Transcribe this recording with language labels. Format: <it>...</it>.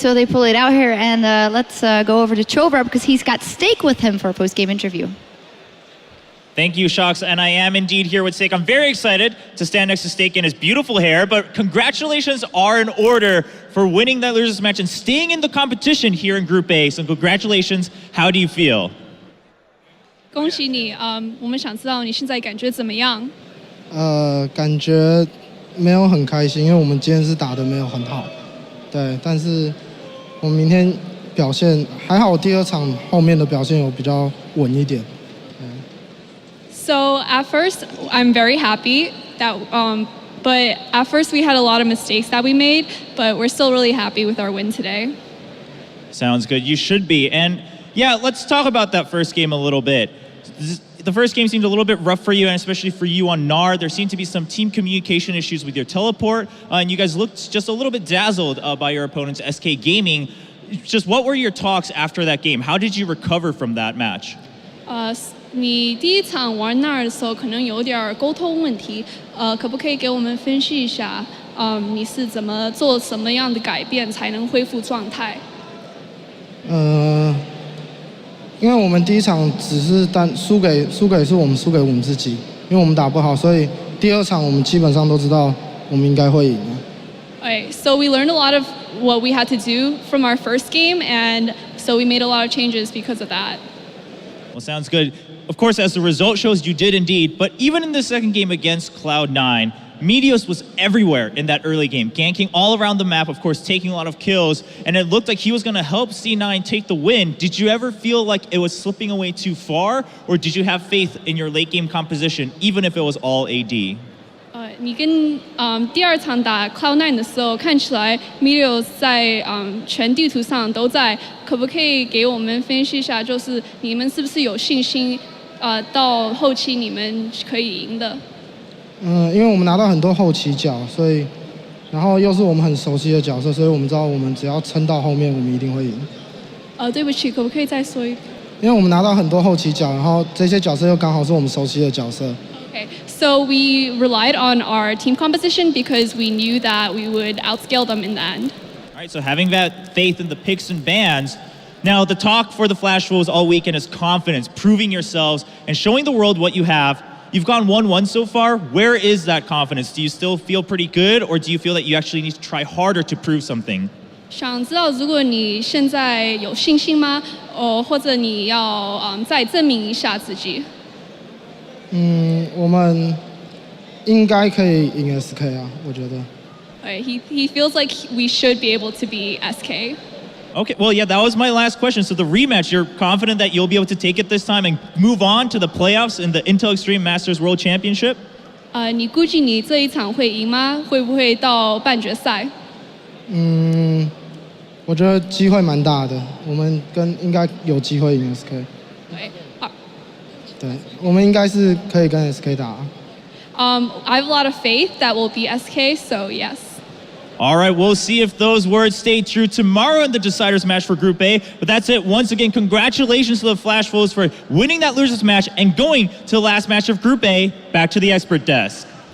<en>So they pull it out here, and let's go over to Chobra because he's got Steak with him for a post-game interview. Thank you, Shox, and I am indeed here with Steak. I'm very excited to stand next to Steak in his beautiful hair, but congratulations are in order for winning that losers match and staying in the competition here in Group A. So congratulations. How do you feel?</en> <zh>恭喜你，我们想知道你现在感觉怎么样？感觉没有很开心，因为我们今天是打得没有很好，对，但是我们明天表现还好，第二场后面的表现有比较稳一点。</zh> <en>So at first, I'm very happy that, but at first we had a lot of mistakes that we made, but we're still really happy with our win today. Sounds good. You should be. And yeah, let's talk about that first game a little bit. The first game seemed a little bit rough for you, and especially for you on Gnar. There seemed to be some team communication issues with your teleport, and you guys looked just a little bit dazzled by your opponent's SK Gaming. Just what were your talks after that game? How did you recover from that match?</en> <zh>你第一场玩那儿的时候可能有点沟通问题，可不可以给我们分析一下，你是怎么做什么样的改变才能恢复状态？因为我们第一场只是输给是我们输给我们自己，因为我们打不好，所以第二场我们基本上都知道我们应该会赢的。</zh> <en>Okay, so we learned a lot of what we had to do from our first game, and so we made a lot of changes because of that. Well, sounds good. Of course, as the result shows, you did indeed. But even in the second game against Cloud9, Meteos was everywhere in that early game, ganking all around the map, of course, taking a lot of kills, and it looked like he was going to help C9 take the win. Did you ever feel like it was slipping away too far, or did you have faith in your late game composition, even if it was all AD?</en> <zh>你跟第二场打 Cloud9 的时候，看起来 Meteos 在全地图上都在，可不可以给我们分析一下，就是你们是不是有信心，到后期你们可以赢的？因为我们拿到很多后期角，所以然后又是我们很熟悉的角色，所以我们知道我们只要撑到后面，我们一定会赢。对不起，可不可以再说一遍？因为我们拿到很多后期角，然后这些角色又刚好是我们熟悉的角色。</zh> <en>Okay, so we relied on our team composition because we knew that we would outscale them in the end. All right, so having that faith in the picks and bans. Now, the talk for the Flash Wolves all weekend is confidence, proving yourselves, and showing the world what you have. You've gone 1-1 so far. Where is that confidence? Do you still feel pretty good, or do you feel that you actually need to try harder to prove something?</en> <zh>想知道如果你现在有信心吗？或者你要再证明一下自己？我们应该可以赢 SK 啊，我觉得。</zh> <en>He feels like we should be able to be SK. Okay, well, yeah, that was my last question. So the rematch, you're confident that you'll be able to take it this time and move on to the playoffs in the Intel Extreme Masters World Championship?</en> <zh>你估计你这一场会赢吗？会不会到半决赛？我觉得机会蛮大的，我们应该有机会赢 SK。对，我们应该是可以跟 SK 打。</zh> <en>I have a lot of faith that we'll be SK, so yes. All right, we'll see if those words stay true tomorrow in the deciders match for Group A. But that's it. Once again, congratulations to the Flash Wolves for winning that losers match and going to the last match of Group A. Back to the expert desk.</en>